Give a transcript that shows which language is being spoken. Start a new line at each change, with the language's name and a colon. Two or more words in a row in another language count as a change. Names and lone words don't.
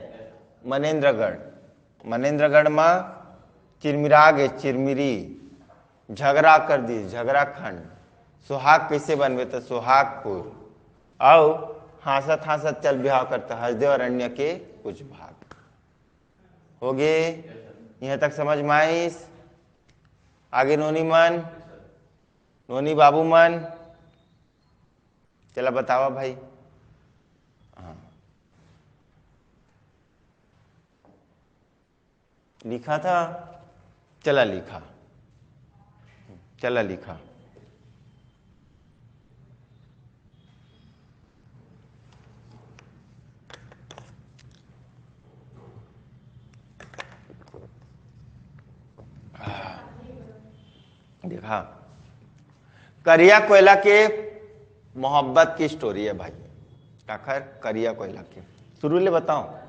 Chhattisgarhi: मनेन्द्रगढ़, मनेन्द्रगढ़ में चिरमिरा गे चिरमिरी, झगड़ा कर दी झगड़ा खंड, सुहाग कैसे बनवे तो सुहागपुर, और हासत हासत चल बिहाव करता हसदेव अरण्य के कुछ भाग। हो गए यहाँ तक समझ में आईस। आगे नोनी मन, नोनी बाबू मन, चला बतावा भाई। हाँ लिखा था, चला लिखा, चला लिखा। देखा करिया कोयला के मोहब्बत की स्टोरी है भाई, काखर करिया कोयला के शुरू ले बताऊं।